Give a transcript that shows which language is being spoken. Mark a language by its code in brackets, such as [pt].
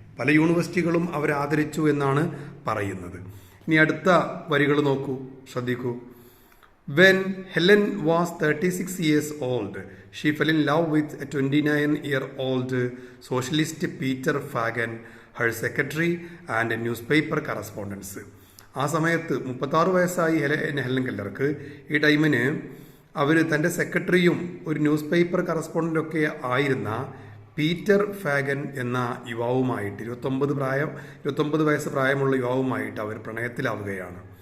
[ml] പല യൂണിവേഴ്സിറ്റികളും അവരെ ആദരിച്ചു എന്നാണ് പറയുന്നത്. ഇനി അടുത്ത വരികൾ നോക്കൂ, ശ്രദ്ധിക്കൂ. [en] When Helen was 36 years old, she fell in love with a 29-year-old socialist Peter Fagan, her secretary and a newspaper correspondent. [ml] ആ സമയത്ത് 36 വയസ്സായി ഹെലൻ കെല്ലർക്ക്. ഈ ടൈമിന് അവർ തൻ്റെ സെക്രട്ടറിയും ഒരു ന്യൂസ് പേപ്പർ കറസ്പോണ്ടൻ്റൊക്കെ ആയിരുന്ന പീറ്റർ ഫാഗൻ എന്ന യുവാവുമായിട്ട് 29 വയസ്സ് പ്രായമുള്ള യുവാവുമായിട്ട് അവർ പ്രണയത്തിലാവുകയാണ്.